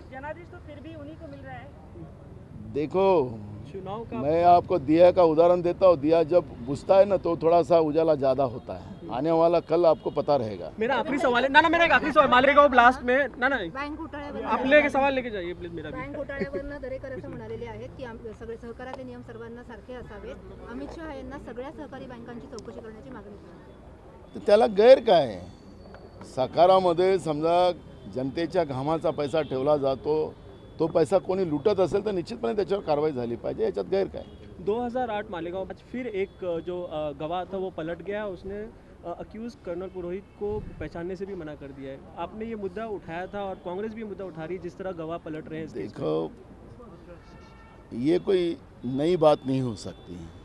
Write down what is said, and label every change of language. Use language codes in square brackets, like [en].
[hi] जनादेश तो फिर भी उन्हीं को मिल रहा है। देखो, चुनाव का मैं आपको दिया का उदाहरण देता हूँ। दिया जब बुझता है ना तो थोड़ा सा उजाला ज़्यादा होता है। आने वाला कल आपको पता रहेगा। मेरा आखिरी सवाल है ना, मेरा एक आखिरी सवाल मालेगाव ब्लास्ट में ना [mr] बँक घोटाळ्यावर [hi] आपले सवाल लेके जाइए प्लीज मेरा भी। [mr] बँक घोटाळ्यावरनं दरेकर असं म्हणालेले आहेत की सगळे सहकाराचे नियम सर्वांना सारखे असावेत. अमित शहा यांना सगळ्या सहकारी बँकांची चौकशी करण्याची मागणी केली. तर त्याला गैर काय आहे? साकारामध्ये समजा जनतेच्या घामाचा पैसा ठेवला जातो, तो पैसा कोणी लुटत असेल तर निश्चितपणे त्याच्यावर कारवाई झाली पाहिजे, याच्यात गैर काय? [hi] 2008 मालेगांव आज फिर एक जो गवाह था वो पलट गया, उसने अक्यूज कर्नल पुरोहित को पहचानने से भी मना कर दिया है। आपने ये मुद्दा उठाया था और कांग्रेस भी ये मुद्दा उठा रही है, जिस तरह गवाह पलट रहे हैं इस केस में। देखो, ये कोई नई बात नहीं हो सकती।